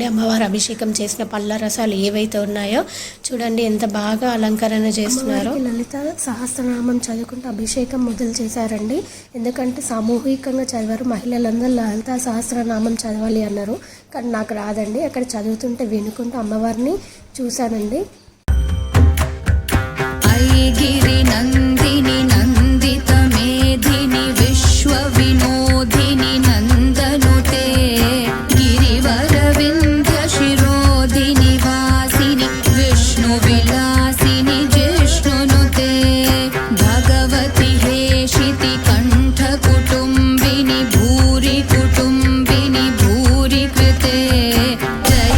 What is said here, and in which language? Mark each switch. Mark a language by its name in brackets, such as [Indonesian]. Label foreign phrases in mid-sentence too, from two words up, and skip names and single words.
[Telugu] అమ్మవారు అభిషేకం చేసిన పళ్ళ రసాలు ఏవైతే ఉన్నాయో చూడండి ఎంత బాగా అలంకరణ చేస్తున్నారో. లలిత సహస్రనామం చదువుకుంటూ అభిషేకం మొదలు చేశారండి. ఎందుకంటే సామూహికంగా చదివారు. మహిళలందరూ లలిత సహస్రనామం చదవాలి అన్నారు, కానీ నాకు రాదండి. అక్కడ చదువుతుంటే వినుకుంటూ అమ్మవారిని చూశానండి. [Sanskrit] गिरि नन्दिनि नन्दित मेधिनि विश्व विनोदिनि नन्दनुते गिरिवर विन्ध्य शिरोधिनि वासिनि विष्णु विलासिनि जिष्णुनुते भगवति हेशिति कण्ठ कुटुम्बिनि भूरि कृते